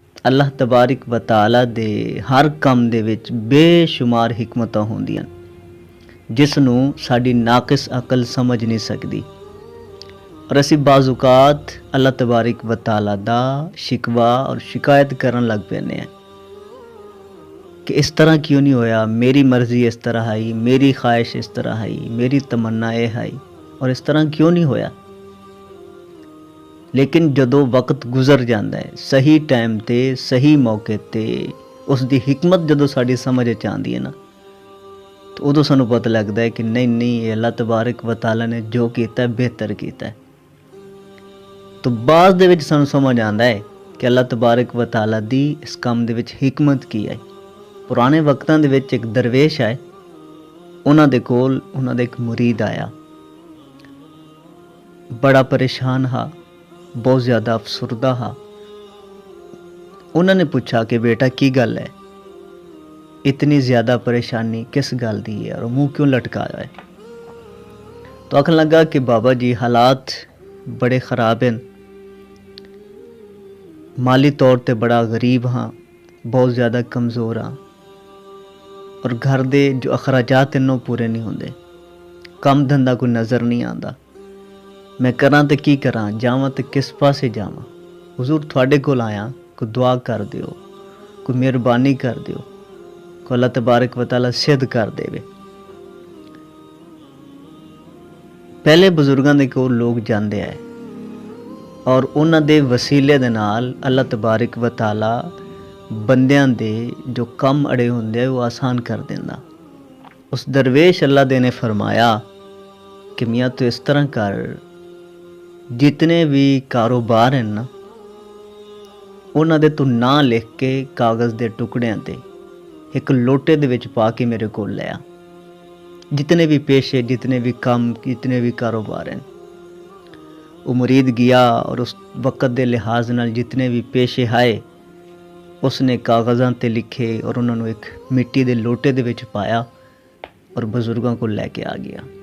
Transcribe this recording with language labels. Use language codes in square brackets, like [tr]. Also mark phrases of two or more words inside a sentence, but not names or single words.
[ar] الله تبارك و تعالى [pa] دے ہر کام دے وچ بے شمار حکمتاں ہوندیاں جس نوں ساڈی ناقص عقل سمجھ نہیں سکدی. اور اسیں بعضاوقات [ar] الله تبارك و تعالى [pa] دا شکوہ اور شکایت کرن لگ پیندے ہیں کہ اس طرح کیوں نہیں ہویا، میری مرضی اس طرح آئی، میری خواہش اس طرح آئی، میری تمنا یہ آئی اور اس طرح کیوں نہیں ہویا. لیکن جدوں وقت گزر جاتا ہے صحیح ٹائم تے صحیح موقعے تے اس کی حکمت جدوں ساڈی سمجھ چ آندی ہے نا، تو اودوں سانوں پتا لگتا ہے کہ نہیں نہیں [ar] الله تبارك و تعالى [pa] نے جو کیتا بہتر کیتا ہے. تو بعد دے وچ سانوں سمجھ آندا ہے کہ [ar] الله تبارك و تعالى [pa] دی اس کام دے وچ حکمت کی ہے. پرانے وقتاں دے وچ ایک درویش آئے، اوہناں دے کول اوہناں دا ایک مرید آیا، بڑا پریشان ہا، بہت زیادہ افسردہ ہا. انہوں نے پوچھا کہ بیٹا کی گل ہے، اتنی زیادہ پریشانی کس گل دی ہے اور منہ کیوں لٹکایا ہے. تو آکھن لگا کہ بابا جی حالات بڑے خراب ہیں، مالی طور تے بڑا غریب ہاں، بہت زیادہ کمزور ہاں اور گھر دے جو اخراجات ہیں پورے نہیں ہوندے، کام دھندا کوئی نظر نہیں آتا. میں کرا تو کی کرا، جاواں تو کس پاسے جاواں. حضور تھوڑے کول آیا، کوئی دعا کر دیو، کوئی مہربانی کر دیو، کوئی मेहरबानी कर दियो, कोई [ar] الله تبارك و تعالى [pa] سدھ کر دیوے. پہلے بزرگوں کے کول لوگ جاتے ہیں اور اوہناں دے وسیلے دے نال [ar] الله تبارك و تعالى [pa] بندیاں دے جو کم اڑے ہوندے وہ آسان کر دیندا. اس درویش اللہ دے نے فرمایا کہ میاں تو اس طرح کر، جتنے بھی کاروبار ہیں نا اوہناں دے تو ناں لکھ کے کاغذ دے ٹکڑیاں تے ایک لوٹے دے وچ پا کے میرے کول لے آ. [ur] جتنے بھی پیشے، جتنے بھی کام، جتنے بھی کاروبار ہیں. [pa] وہ مرید گیا اور اس وقت دے لحاظ نال جتنے بھی پیشے آئے اس نے کاغذاں تے لکھے اور انہوں نے ایک مٹی دے لوٹے دے وچ پایا اور بزرگوں کو لے کے آ گیا.